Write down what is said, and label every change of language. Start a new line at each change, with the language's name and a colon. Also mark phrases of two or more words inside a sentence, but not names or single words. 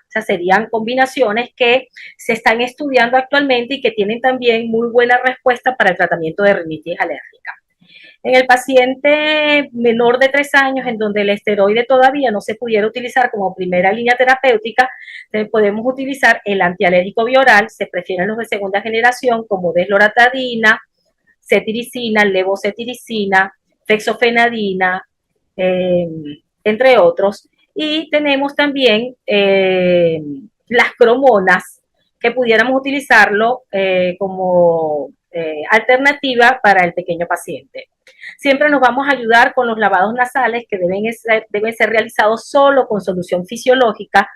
Spanish: O sea, serían combinaciones que se están estudiando actualmente y que tienen también muy buena respuesta para el tratamiento de rinitis alérgica. En el paciente menor de 3 años, en donde el esteroide todavía no se pudiera utilizar como primera línea terapéutica, podemos utilizar el antialérgico bioral, se prefieren los de segunda generación como desloratadina, cetiricina, levocetiricina, fexofenadina, entre otros. Y tenemos también las cromonas, que pudiéramos utilizarlo como alternativa para el pequeño paciente. Siempre nos vamos a ayudar con los lavados nasales que deben ser realizados solo con solución fisiológica.